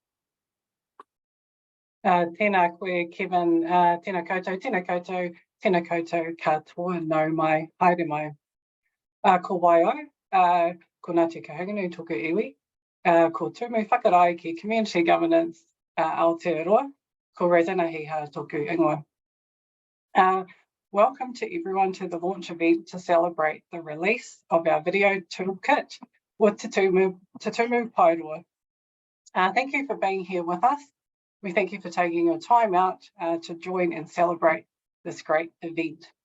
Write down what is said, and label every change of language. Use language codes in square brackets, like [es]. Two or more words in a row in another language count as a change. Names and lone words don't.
[mi] Tēnā koe, Kevin, tēnā koutou, katoa, nau mai, haere mai. Ko waiau, ko Ngāti Hiha-Agnew tōku iwi, ko Tumu Whakarae ki Community Governance Aotearoa, ko Retina Hiha tōku ingoa. [en] Welcome to everyone to the launch event to celebrate the release of our video toolkit with Te Tumu Paeroa. Thank you for being here with us. We thank you for taking your time out to join and celebrate this great event.